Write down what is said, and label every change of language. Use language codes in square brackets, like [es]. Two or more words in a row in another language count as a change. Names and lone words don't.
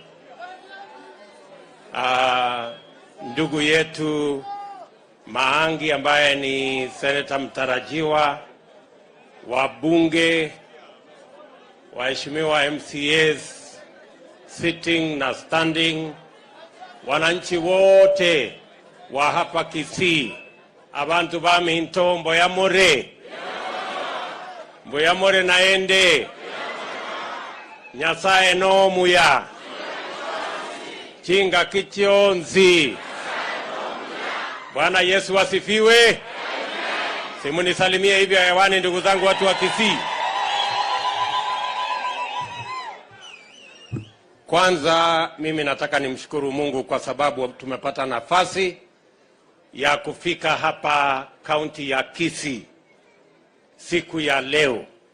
[sw] ndugu yetu Maangi ambaye ni seneta mtarajiwa, wabunge, waheshimiwa MCAs sitting na standing, wananchi wote wa hapa Kisii, [guz] abantu baminto mboyamore naende Nyasaye no muya chinga kichionzi. [sw] Bwana Yesu asifiwe. Simunisalimie hivi hewani ndugu zangu watu wa Kisii. Kwanza mimi nataka nimshukuru Mungu kwa sababu tumepata nafasi ya kufika hapa kaunti ya Kisii siku ya leo.